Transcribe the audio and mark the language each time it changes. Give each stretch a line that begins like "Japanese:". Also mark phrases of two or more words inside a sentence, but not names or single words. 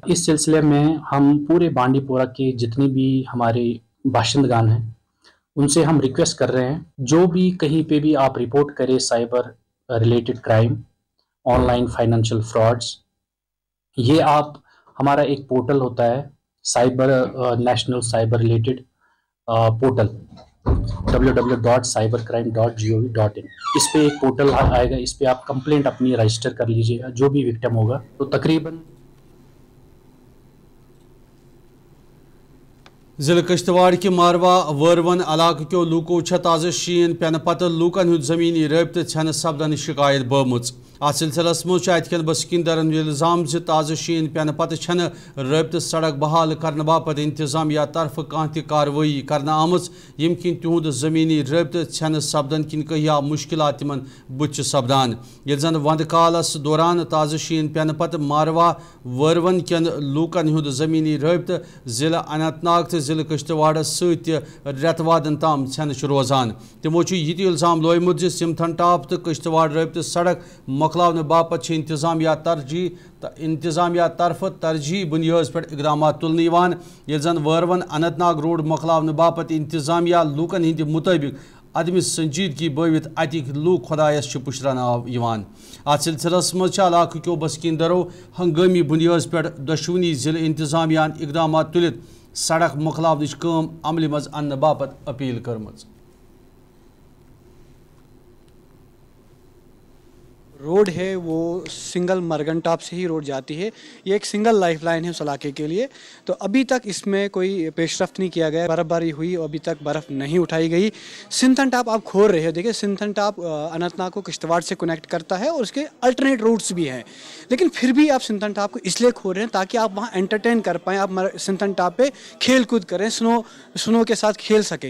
Hindi: इस सिलसिले में हम पूरे बांडीपोरा के जितने भी हमारे बाशिंदगान हैं उनसे हम रिक्वेस्ट कर रहे हैं, जो भी कहीं पे भी आप रिपोर्ट करें
English: cyber related crime, online financial frauds,
Hindi: ये आप हमारा एक पोर्टल होता है
English: cyber national cyber related portal
Hindi: www.cybercrime.gov.in, इस पे एक पोर्टल आएगा, इस पे आप कंप्लेंट अपनी रजिस्टर कर लीजिएगा जो भी विक्टिम होगा। तो तकरीबन
Kashmiri: जिले किश्तवाड़ के मारवा वरवन इलाके के लूको ताज़ शीन पेन पत लूकन हुंद ज़मीनी रबत छन सपदन शिकायत बमुच। अत सिलसिलस मज अतकन बसिंदरन इल्जाम ताज़ शीन पेन पत छन रबत सड़क बहाल करने बापत इंतजामिया तरफ कह कार्रवाई करना आमच, यम किन तिहुंद ज़मीनी रबत छन सपदन किन कहिया मुश्किलात तिमन बुच सपदान। ये जन वंद कालस दौरान ताज़ शीन पेन पत मारवा वरवन कन लूकन हुंद ज़मीनी रबत जिला अनंतनाग जिले किश्तवाड़ सतवादन ताम छन रोजान। तमो यह इल्जाम लोमुत सिमथन टॉप तो किश्तवाड़ रबत सड़क मकलावन बापत इंतजामिया तरफ तरजीह बुनियाद पे इकदाम तुलन, ये जन वरवन अनंतनाग रोड मकलावन बापत इंतजामिया लूकन हिंद मुताबिक अदम संजीदगी बवित अतिक लूक खुदायस पुशरान आवान। अत सिलसिलस मज इलाके क्यों बसिंदरों हंगामी बुनियाद पे दशवनी जिले इंतजामिया इकदाम तुलित सड़क मकलावनच काम अमल मज अन्न बापत अपील करमज।
Hindi: रोड है वो सिंगल मरगन टॉप से ही रोड जाती है, ये एक
English: single life line
Hindi: है उस इलाके के लिए। तो अभी तक इसमें कोई पेशरफ्त नहीं किया गया, बर्फबारी हुई और अभी तक बर्फ़ नहीं उठाई गई। सिंथन टॉप आप खोल रहे हो, देखिए सिंथन टॉप अनंतनाग को किश्तवाड़ से कनेक्ट करता है और उसके
English: alternate routes
Hindi: भी हैं, लेकिन फिर भी आप सिंथन टॉप को इसलिए खोल रहे हैं ताकि आप वहाँ एंटरटेन कर पाएँ, आप सिंथन टॉप पे खेल कूद करें, स्नो के साथ खेल सकें।